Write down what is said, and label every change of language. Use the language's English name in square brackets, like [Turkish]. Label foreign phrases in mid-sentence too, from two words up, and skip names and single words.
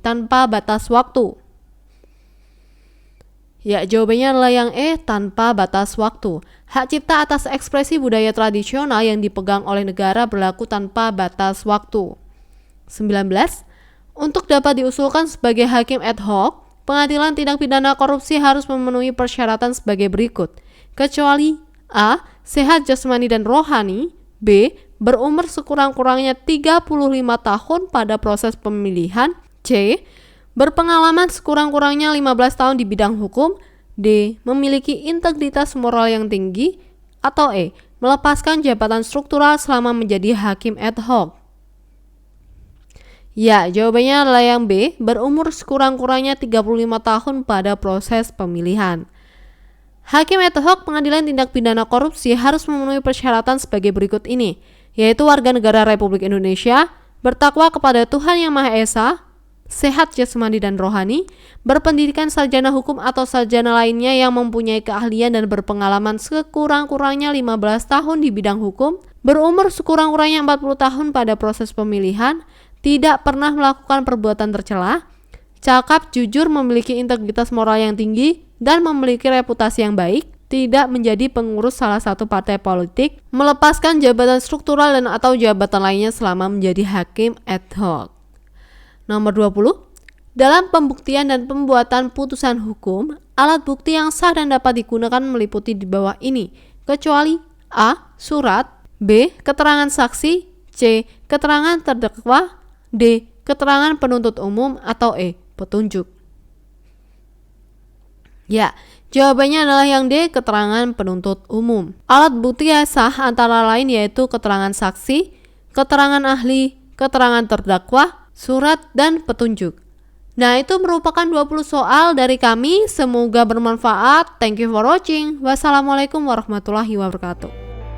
[Indonesian] Tanpa batas waktu. Ya, jawabannya adalah yang E, tanpa batas waktu. Hak cipta atas ekspresi budaya tradisional yang dipegang oleh negara berlaku tanpa batas waktu. 19. Untuk dapat diusulkan sebagai hakim [Latin] ad hoc, [Indonesian] pengadilan tindak pidana korupsi harus memenuhi persyaratan sebagai berikut. Kecuali A. Sehat jasmani dan rohani, B. Berumur sekurang-kurangnya 35 tahun pada proses pemilihan, C. Berpengalaman sekurang-kurangnya 15 tahun di bidang hukum, D. Memiliki integritas moral yang tinggi, atau E. Melepaskan jabatan struktural selama menjadi hakim [Latin] ad hoc. [Indonesian] Ya, jawabannya adalah yang B. Berumur sekurang-kurangnya 35 tahun pada proses pemilihan. Hakim [Latin] ad hoc [Indonesian] Pengadilan Tindak Pidana Korupsi harus memenuhi persyaratan sebagai berikut ini, yaitu warga negara Republik Indonesia, bertakwa kepada Tuhan Yang Maha Esa, sehat jasmani dan rohani, berpendidikan sarjana hukum atau sarjana lainnya yang mempunyai keahlian dan berpengalaman sekurang-kurangnya 15 tahun di bidang hukum, berumur sekurang-kurangnya 40 tahun pada proses pemilihan, tidak pernah melakukan perbuatan tercela, cakap, jujur, memiliki integritas moral yang tinggi, dan memiliki reputasi yang baik, tidak menjadi pengurus salah satu partai politik, melepaskan jabatan struktural dan atau jabatan lainnya selama menjadi hakim [Latin] ad hoc. [Indonesian] Nomor 20. Dalam pembuktian dan pembuatan putusan hukum, alat bukti yang sah dan dapat digunakan meliputi di bawah ini, kecuali A. Surat, B. Keterangan saksi, C. Keterangan terdakwa, D. Keterangan penuntut umum, atau E. Petunjuk. Ya, jawabannya adalah yang D. Keterangan penuntut umum. Alat bukti yang sah antara lain yaitu keterangan saksi, keterangan ahli, keterangan terdakwa, surat, dan petunjuk. Nah, itu merupakan 20 soal dari kami. Semoga bermanfaat. [English] Thank you for watching. [Arabic] والسلام عليكم ورحمة الله وبركاته.